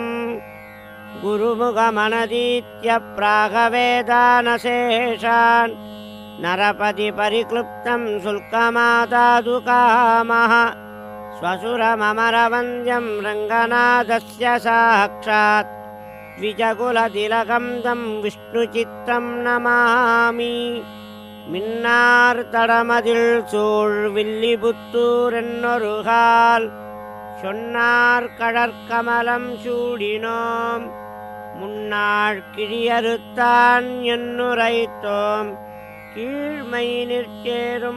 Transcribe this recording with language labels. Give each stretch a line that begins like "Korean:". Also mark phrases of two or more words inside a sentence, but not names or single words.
Sanskrit: गुरुमुखमनदीत्य प्रागवेदानशेषान् नरपतिपरिक्लुप्तं शुल्कमादातुकामः स्वसुरममरवन्द्यं रङ्गनाथस्य साक्षात् द्विजकुलतिलकं तं विष्णुचित्तं नमामि।
Tamil: மின்னார்தடமதில் சூழ் வில்லிபுத்தூரென்னொருகால் சொன்னார் கடற்கமலம் சூடினோம் முன்னாள் கிழியறுத்தான் என்னுரைத்தோம் கீழ்மை நிற்சேரும்